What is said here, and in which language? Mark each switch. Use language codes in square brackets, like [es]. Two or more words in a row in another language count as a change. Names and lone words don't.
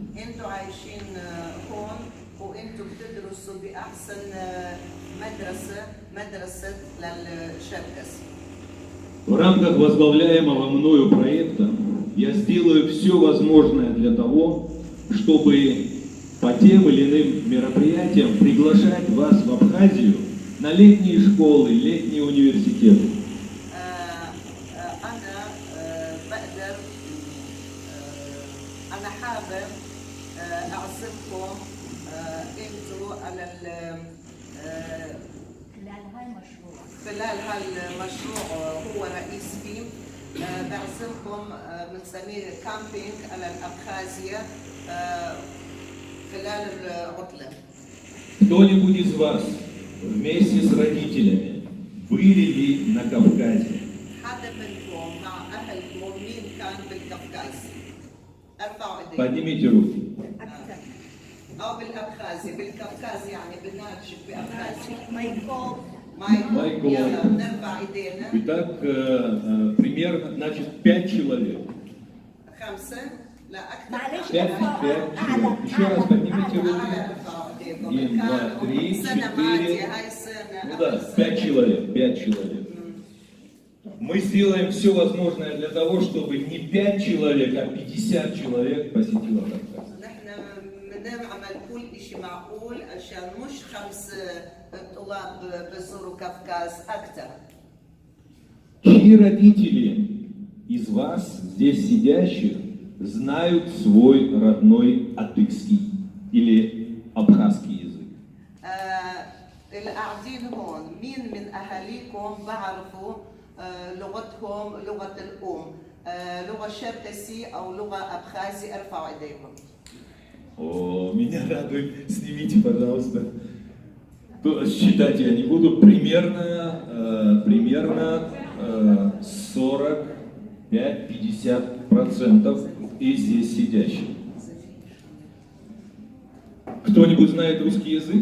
[ru] В рамках возглавляемого мною проекта я сделаю все возможное для того, чтобы по тем или иным мероприятиям приглашать вас в Абхазию на летние школы, летние университеты. [ar] أنا بقدر أنا حابب أعزمكم أنتوا على خلال هالمشروع هو رئيس فيه بعزمكم بنسميه كامبينج على الأبخازية خلال العطلة. [ru] Кто-нибудь из вас вместе с родителями были ли на Кавказе? [ar] حدا منكم مع أهلكم مين كان بالقفقاز؟ ارفعوا ايديكم. [ru] Поднимите руки. [ar] أو بالأبخازي، بالقفقاز يعني بالناتشك بأبخازي. [ru] Майкол. [ar] يلا نرفع ايدينا. [ru] Итак, примерно, значит, 5 человек. [ar] 5 لا أكثر. [ru] 5 человек. Еще раз поднимите руки. 1, 2, 3, 4. Ну да, 5 человек. 5 человек. Мы сделаем все возможное для того, чтобы не 5 человек, а 50 человек посетило Кавказ. [ar] بنعمل كل شيء معقول عشان مش 5 طلاب بزوروا كافكاز أكثر. [ru] Чьи родители из вас, здесь сидящих, знают свой родной адыгский или абхазский язык? [ar] اللي قاعدين هون مين من أهاليكم بعرفوا لغتهم لغة الأم لغة شرقسي أو لغة أبخازي ارفعوا ايديكم. [ru] О, меня радует, снимите, пожалуйста. Считать я не буду, примерно 45-50% из здесь сидящих. Кто-нибудь знает русский язык?